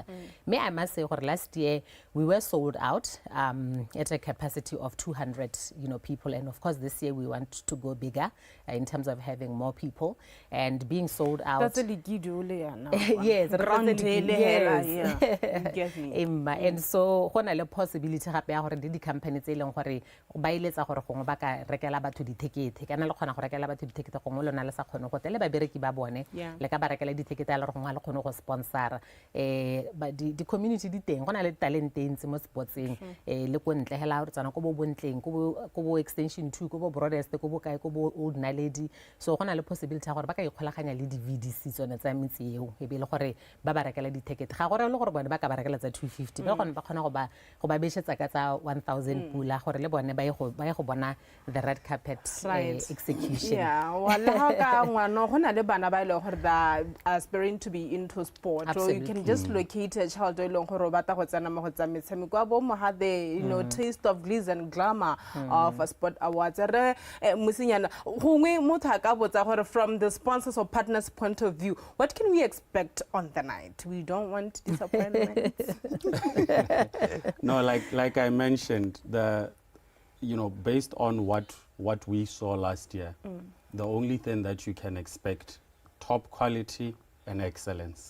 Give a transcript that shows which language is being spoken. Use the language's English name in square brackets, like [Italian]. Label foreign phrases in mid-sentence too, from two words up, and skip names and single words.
[English] Me, I must say, last year we were sold out at a capacity of 200 people, and of course this year we want to go bigger in terms of having more people and being sold out. That's a ligidule now. Yes, Get me. [Tswana] And so hona le possibility gape ya gore di companies tse leng gore ba iletsa gore gongwe ba ka rekela batho di ticket kana le khona go rekela batho di ticket gongwe lona le sa khone go tele ba bereki ba bone le ka ba rekela di ticket ya le gongwe le khone go sponsor ba di community di teng gona le talent ntse mo sportsing le go ntle hela re tsana go bo bontleng go bo extension 2 go bo broadest go bo kae go bo old naledi. So gona le possibility ya gore ba ka ikgolaganya le di VDC tsone tsa mitse eo e be le gore ba ba rekela di ticket ga gore le gore bone ba ka ba rekela tsa 250 ba gone ba khona go ba beshetsa ka tsa 1,000 pula gore le bone ba ye go bona [English] the red carpet execution. [Tswana] Wala ha ka ngwana gona le bana ba ile gore [English] they aspiring to be into sport. So you can just locate a child [Tswana] e leng gore ba ta go tsena mo go tsa metshameko a bo mo ha [English] the taste of glitz and glamour of a sport awards. [Tswana] Re musinyana gongwe motho ka botsa gore [English] from the sponsors or partners point of view, what can we expect on the night? We don't want disappointment. No, like I mentioned, based on what we saw last year, the only thing that you can expect, top quality and excellence.